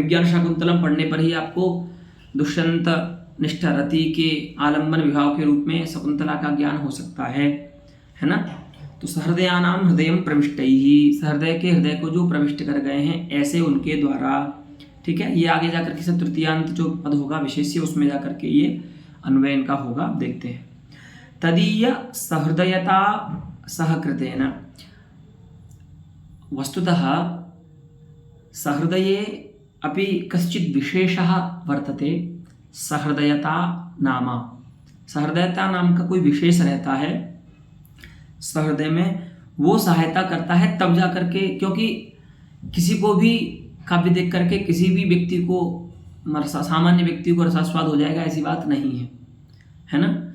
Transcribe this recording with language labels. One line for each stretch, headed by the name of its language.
Hindi: अभिज्ञान शाकुंतलम पढ़ने पर ही आपको दुष्यंत निष्ठ रति के आलम्बन विभाव के रूप में शकुंतला का ज्ञान हो सकता है ना। तो
Sanskrit: सहृदयानाम हृदयं प्रविष्टैः,
Hindi: सहृदय के हृदय को जो प्रविष्ट कर गए हैं ऐसे उनके द्वारा, ठीक है। ये आगे जाकर के सब तृतीयांत जो पद होगा विशेष्य, उसमें जाकर के ये अन्वय इनका होगा, देखते हैं।
Sanskrit: तदीय सहृदयता सहकृतेन, वस्तुतः सहृदये अपि कश्चित् विशेषः वर्तते।
Hindi: सहृदयता नाम, सहृदयता नाम का कोई विशेष रहता है सहृदय में, वो सहायता करता है तब जा करके, क्योंकि किसी को भी काव्य देख करके किसी भी व्यक्ति को, सामान्य व्यक्ति को रसास्वाद हो जाएगा ऐसी बात नहीं है ना।